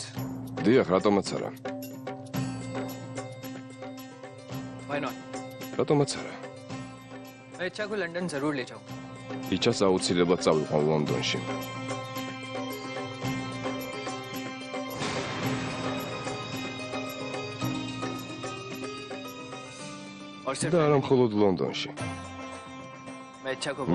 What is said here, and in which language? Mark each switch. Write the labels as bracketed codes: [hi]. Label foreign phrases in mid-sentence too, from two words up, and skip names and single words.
[ka] დიახ, რატომაც არა? [en] Why not? [ka] რატომაც არა? [hi] मैं इच्छा को लंदन जरूर ले जाऊँ. [ka] იჩას აუცილებლად წავიყვან ლონდონში. [hi] और सिर्फ [ka] და არა მხოლოდ ლონდონში. [hi] मैं इच्छा को